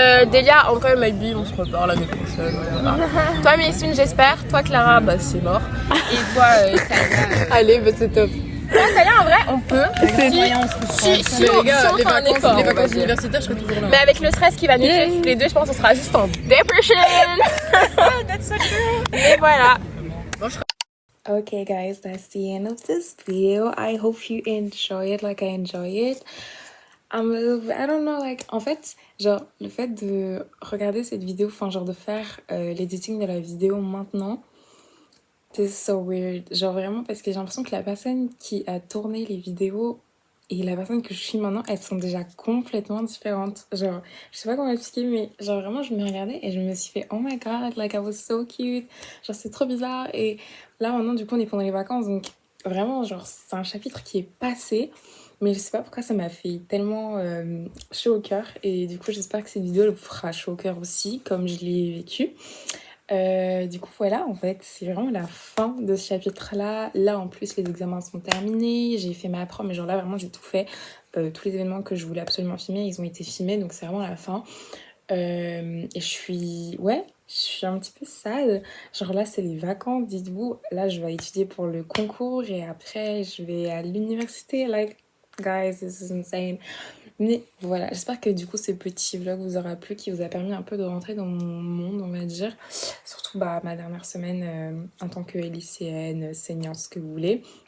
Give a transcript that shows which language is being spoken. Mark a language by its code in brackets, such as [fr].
[fr] Delia, en vrai, maybe on se repart l'année prochaine. Voilà. Toi, Messune, j'espère. Toi, Clara, bah c'est mort. Et toi, Talia. Allez, bah, c'est top. Toi, Talia, en vrai, on peut. Si on fait un effort. Les vacances universitaires, je serai toujours là. Mais avec le stress qui va nous tuer tous les deux, je pense qu'on sera juste en depression. [en] That's so true. [fr] Et voilà. [en] Okay guys, that's the end of this video. I hope you enjoy it like I enjoy it. I don't know, like, [fr] en fait, genre, le fait de regarder cette vidéo, enfin, genre, de faire l'editing de la vidéo maintenant, c'est [en] so weird. [fr] Genre, vraiment, parce que j'ai l'impression que la personne qui a tourné les vidéos et la personne que je suis maintenant, elles sont déjà complètement différentes. Genre, je sais pas comment expliquer, mais genre, vraiment, je me regardais et je me suis fait, [en] oh my god, like, I was so cute. [fr] Genre, c'est trop bizarre. Et là, maintenant, du coup, on est pendant les vacances, donc vraiment, genre, c'est un chapitre qui est passé. Mais je sais pas pourquoi ça m'a fait tellement chaud au cœur. Et du coup, j'espère que cette vidéo le fera chaud au cœur aussi, comme je l'ai vécu. Du coup, voilà, en fait, c'est vraiment la fin de ce chapitre-là. Là, en plus, les examens sont terminés. J'ai fait ma prom, mais genre là, vraiment, j'ai tout fait. Tous les événements que je voulais absolument filmer, ils ont été filmés. Donc, c'est vraiment la fin. Et je suis un petit peu sad. Genre là, c'est les vacances, dites-vous. Là, je vais étudier pour le concours. Et après, je vais à l'université. [en] Like, guys, this is insane. [fr] Mais voilà, j'espère que du coup ce petit vlog vous aura plu, qui vous a permis un peu de rentrer dans mon monde, on va dire. Surtout ma dernière semaine en tant que lycéenne, senior, ce que vous voulez.